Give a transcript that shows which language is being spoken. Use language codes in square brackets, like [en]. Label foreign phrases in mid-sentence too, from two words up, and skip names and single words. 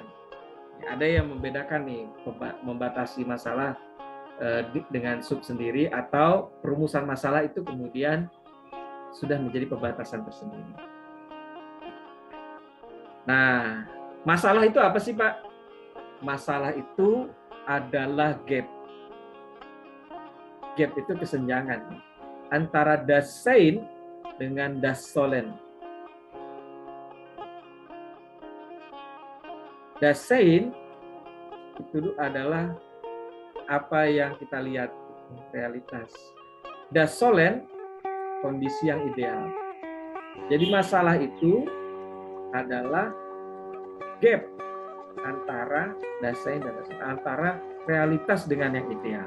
[id] Ada yang membedakan nih, membatasi masalah dengan sub sendiri, atau perumusan masalah itu kemudian sudah menjadi pembatasan tersendiri. Nah, masalah itu apa sih, Pak? Masalah itu adalah gap. Gap itu kesenjangan antara [de] das Sein [id] dengan [de] das Sollen. Das Sein [id] itu adalah apa yang kita lihat, realitas. [de] Das Sollen, [id] kondisi yang ideal. Jadi masalah itu adalah gap antara Dasein dan Dasein, antara realitas dengan yang ideal.